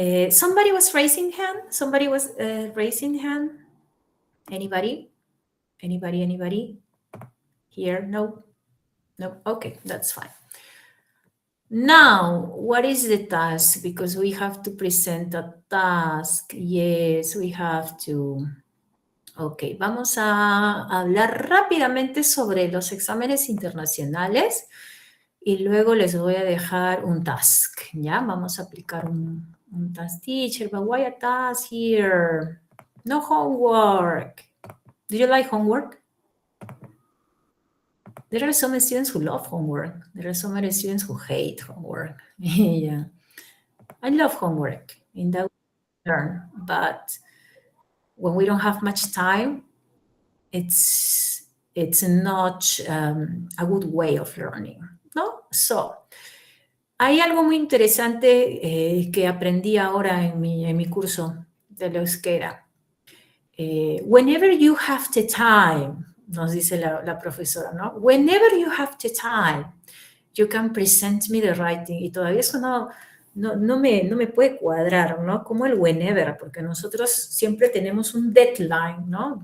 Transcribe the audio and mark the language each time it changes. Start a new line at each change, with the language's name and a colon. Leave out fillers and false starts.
English: Somebody was raising hand? Somebody was raising hand? Anybody? Anybody? Here? No? No? Okay, that's fine. Now, what is the task? Because we have to present a task. Yes, we have to.
Spanish: Ok, vamos a hablar rápidamente sobre los exámenes internacionales y luego les voy a dejar un task, ¿ya? Vamos a aplicar un task.
English: Teacher, but why a task here? No homework. Do you like homework? There are some students who love homework. There are some students who hate homework. Yeah. I love homework. In that we learn, but when we don't have much time, it's not a good way of learning, ¿no?
Spanish: So, hay algo muy interesante que aprendí ahora en mi curso de la euskera.
English: Whenever you have the time,
Spanish: nos dice la profesora, ¿no?
English: Whenever you have the time, you can present me the writing.
Spanish: Y todavía eso no me puede cuadrar, ¿no? Como el whenever, porque nosotros siempre tenemos un deadline, ¿no?